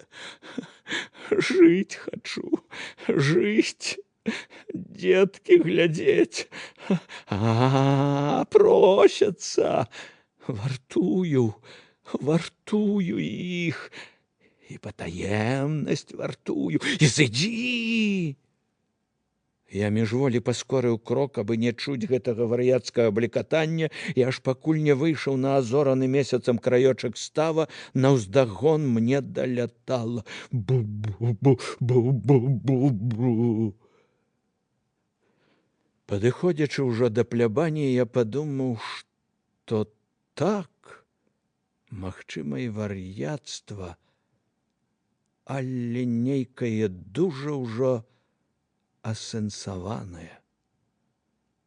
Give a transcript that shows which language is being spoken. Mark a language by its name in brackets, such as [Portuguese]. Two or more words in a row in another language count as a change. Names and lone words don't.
[Belarusian] Жыць хачу, жыць, дзеткі глядзець, просяцца, вартую іх, і патаемнасць вартую, і зыдзі. Я міжволі паскорыў крок, абы не чуць гэтага вар'яцкага блікатання, і аж пакуль не выйшаў на азораны месяцам краёчак става, наўздагон мне далятала бу-бу-бу-бу-бу-бу. Падыходзячы ўжо да плябаніі, я падумаў, што так, магчыма, і вар'яцтва, але нейкае дужа ўжо асэнсаванае.